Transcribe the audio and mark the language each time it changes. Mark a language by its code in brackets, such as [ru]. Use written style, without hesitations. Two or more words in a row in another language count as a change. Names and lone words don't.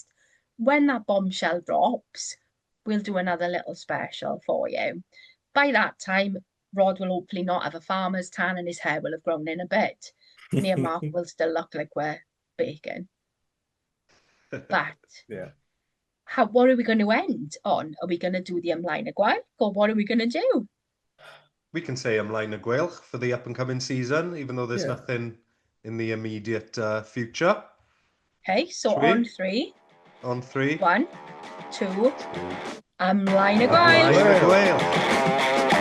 [en] When that bombshell drops, we'll do another little special for you. By that time, Rod will hopefully not have a farmer's tan and his hair will have grown in a bit. Me and Mark will still look like we're baking. But Yeah. what are we going to end on? Are we going to do the [cy] ymlaen y gwaith, [en] or what are we going to do? We can say [cy] ymlaen y gwaelch [en] for the up and coming season, even though there's Yeah. nothing in the immediate future. Okay, so Should we? on three. On 3. 1, 2, [cy] ymlaen y Ymlaen y gwaith. gwaelch.